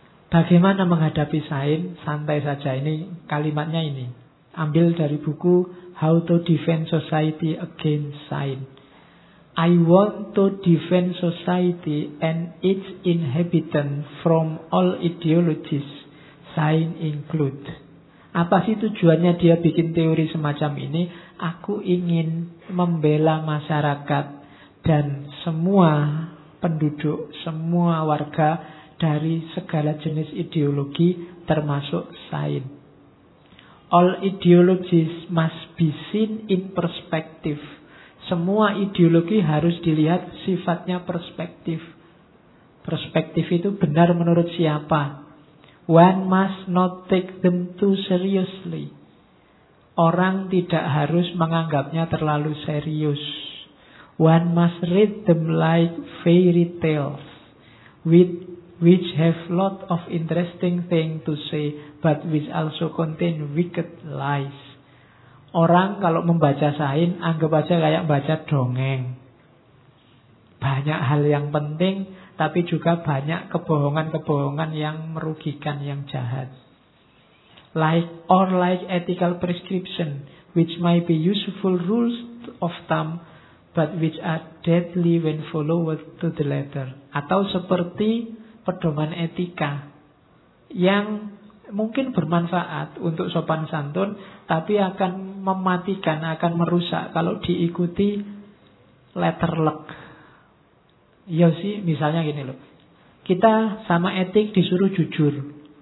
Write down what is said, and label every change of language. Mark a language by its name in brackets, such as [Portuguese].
[Indonesian] Bagaimana menghadapi sains? Santai saja. Ini kalimatnya ini. Ambil dari buku How to Defend Society Against Science. [English] I want to defend society and its inhabitants from all ideologies, sign include. [Indonesian] Apa sih tujuannya dia bikin teori semacam ini? Aku ingin membela masyarakat dan semua penduduk, semua warga dari segala jenis ideologi termasuk sain. [English] All ideologies must be seen in perspective. [Indonesian] Semua ideologi harus dilihat sifatnya perspektif. Perspektif itu benar menurut siapa? [English] One must not take them too seriously. [Indonesian] Orang tidak harus menganggapnya terlalu serius. [English] One must read them like fairy tales, which have lot of interesting thing to say, but which also contain wicked lies. [Indonesian] Orang kalau membaca sain, anggap aja kayak baca dongeng. Banyak hal yang penting, tapi juga banyak kebohongan-kebohongan yang merugikan, yang jahat. [English] Like ethical prescription, which might be useful rules of thumb, but which are deadly when followed to the letter. [Indonesian] Atau seperti pedoman etika yang mungkin bermanfaat untuk sopan santun, tapi akan mematikan, akan merusak kalau diikuti [English] letter luck. [Indonesian] Ya sih, misalnya gini loh. Kita sama etik disuruh jujur.